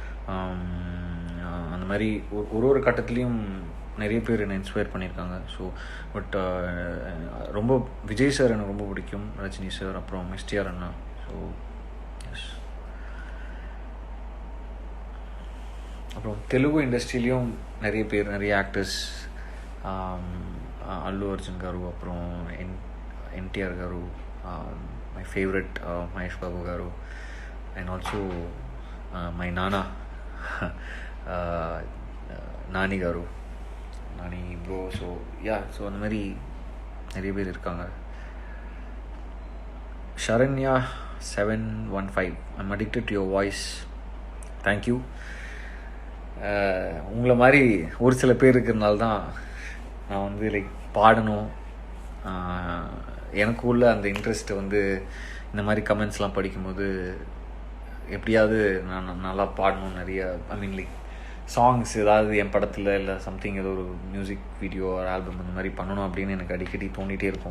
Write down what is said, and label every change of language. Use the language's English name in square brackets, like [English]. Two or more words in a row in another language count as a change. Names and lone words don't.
[Tamil] அந்த மாதிரி ஒரு கட்டத்துலேயும் நிறைய பேர் என்னை இன்ஸ்பயர் பண்ணியிருக்காங்க. [English] so but [Tamil] ரொம்ப விஜய் சார் எனக்கு ரொம்ப பிடிக்கும், ரஜினி சார், அப்புறம் எஸ்டிஆர் அண்ணா. ஸோ எஸ். அப்புறம் தெலுங்கு இண்டஸ்ட்ரியிலையும் நிறைய பேர், நிறைய ஆக்டர்ஸ், [Telugu] అల్లు అర్జున్ గారు, அப்புறம் ఎన్టీఆర్ గారు, [English] my favorite [Telugu] మహేష్ బాబు గారు, [English] and also my [Telugu] నానా நானி గారు, நானி ப்ரோ. [English] so yeah, [Tamil] ஸோ அந்த மாதிரி நிறைய பேர் இருக்காங்க. ஷரண்யா 715, [English] I'm addicted to your voice. [Tamil] தேங்க்யூ. உங்களை மாதிரி ஒரு சில பேர் இருக்கிறனால தான் நான் வந்து லைக் பாடணும், எனக்கு உள்ள அந்த இன்ட்ரெஸ்ட்டை வந்து இந்த மாதிரி கமெண்ட்ஸ்லாம் படிக்கும்போது எப்படியாவது நான் நல்லா பாடணும். நிறைய [English] like songs [Tamil] ஏதாவது என் படத்தில் இல்லை சம்திங், ஏதோ ஒரு [English] music video [Tamil] ஒரு ஆல்பம் அந்த மாதிரி பண்ணணும் அப்படின்னு எனக்கு அடிக்கடி தோண்டிகிட்டே இருக்கும்.